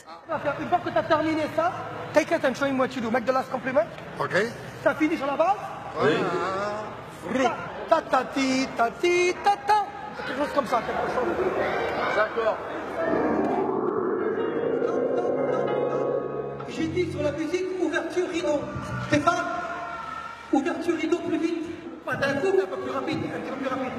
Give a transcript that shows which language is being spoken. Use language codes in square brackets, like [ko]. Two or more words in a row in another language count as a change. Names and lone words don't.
[fr] Une fois que tu as terminé ça, [en] take it and show him what you do. Make the last compliment. [fr] Ok. Ça finit sur la base. Oui. Ta ta ti ta ti ta ta. Quelque chose comme ça, quelque chose. D'accord. J'ai dit sur la musique ouverture rideau. Stéphane, ouverture rideau plus vite. Pas d'un coup, mais un peu plus rapide, un petit peu plus rapide.